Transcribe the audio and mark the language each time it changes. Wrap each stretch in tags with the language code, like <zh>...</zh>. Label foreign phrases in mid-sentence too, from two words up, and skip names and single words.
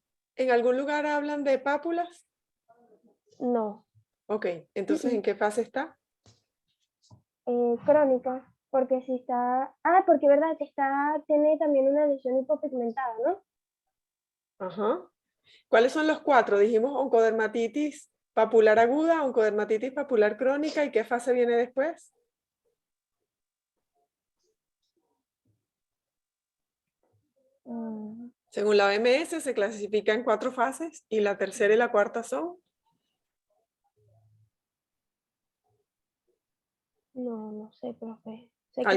<es>¿En algún lugar hablan de pápulas? No. Ok. Mm, Entonces, ¿en mm. qué fase está? Crónica, porque si está, porque verdad, tiene también una lesión hipopigmentada, ¿no? Ajá. ¿Cuáles son los 4? Dijimos oncodermatitis papular aguda, oncodermatitis papular crónica, ¿y qué fase viene después? Según la OMS se clasifica en 4 fases y la tercera y la cuarta son. No, no sé, profe. Sé que</es>